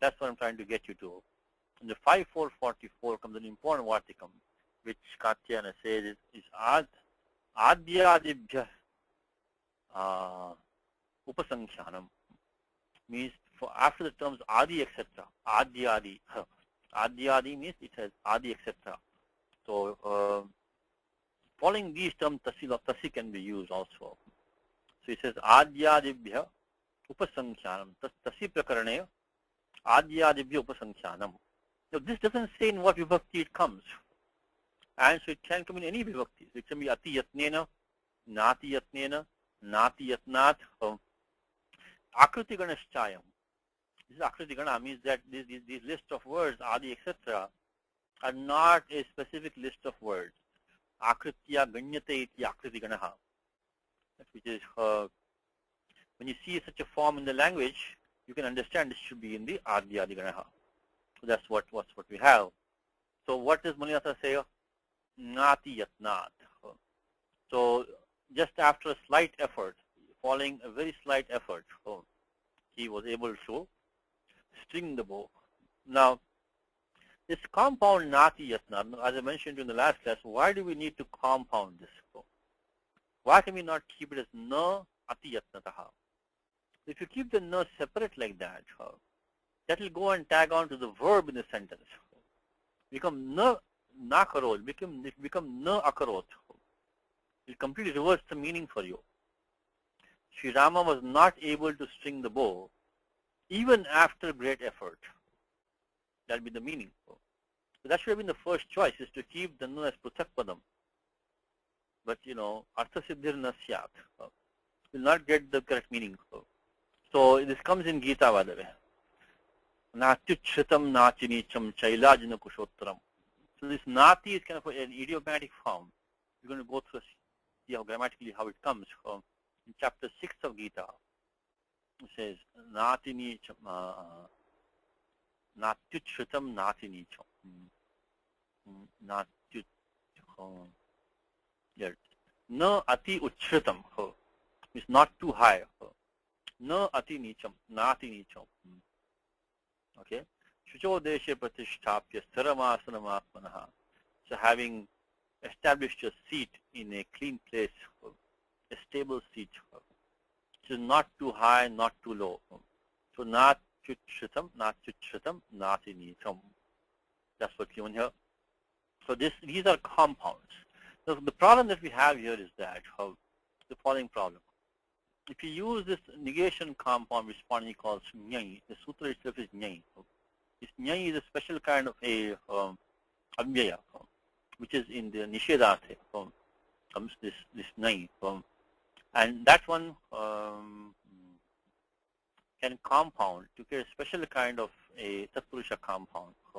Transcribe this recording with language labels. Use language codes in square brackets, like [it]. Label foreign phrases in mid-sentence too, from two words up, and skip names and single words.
[en] That's what I'm trying to get you to. In the 5444 comes an important vartikam, which Katyayana says is [sa] adyadibhya upasankhyanam. [en] Means for after the terms adi, etc. Adyadi. Adyadi means it has adi, etc. So following these terms, tasi can be used also. So it says [sa] adyadibhya upasankhyanam. Tasi prakarane adyadibhya upasankhyanam. [en] Now this doesn't say in what vibhakti it comes. And so it can come in any vibhakti. So it can be [sa] ati yatnena, nati yatnena, nati yatnat, akriti ganashchayam. [en] This is [sa] akriti gana [en] means that these list of words, adi, etc., are not a specific list of words. [sa] Akritya ganyate iti akriti ganaha. [en] Which is, when you see such a form in the language, you can understand this should be in the [sa] adi adi ganaha. [en] So that's what we have. So what does Mulinatha say? [sa] Nati yatnat. [en] So just after a slight effort, following a very slight effort, he was able to string the bow. Now, this compound [sa] nati yatnat, [en] as I mentioned in the last class, why do we need to compound this? Why can we not keep it as [sa] na ati yatnataha? [en] If you keep the na separate like that, that will go and tag on to the verb in the sentence. [sa] Become na nakarot, become na akarot. [en] It will completely reverse the meaning for you. Sri Rama was not able to string the bow even after great effort. That will be the meaning. So that should have been the first choice, is to keep the na as [sa] pruthak padam. But artha siddhir na syat. [en] Will not get the correct meaning. So this comes in Gita, by the way. [sa] Natyuchritam nachinicham chailajana kushottaram. [en] So this nati is kind of an idiomatic form. We're going to go through, see how grammatically how it comes. In chapter 6 of Gita, it says [sa] nati nicham, natyuchritam nati nicham. [en] Yes. [sa] Na ati uchritam. [en] It's not too high. [sa] Na ati nicham, nati nicham. [en] Okay. [sa] Shucho deshe pratishtapya sthiramasanamatmanaha. [en] So having established a seat in a clean place, a stable seat. So not too high, not too low. [sa] So not chuchritam, nati nicham. [en] That's what's given here. So these are compounds. So the problem that we have here is that the following problem. If you use this negation compound, which Panini calls nyai, the sutra itself is nyai. This nyai is a special kind of a avyaya, which is in the nishedarte comes this nyai, and that one can compound to get a special kind of a tatpurusha compound.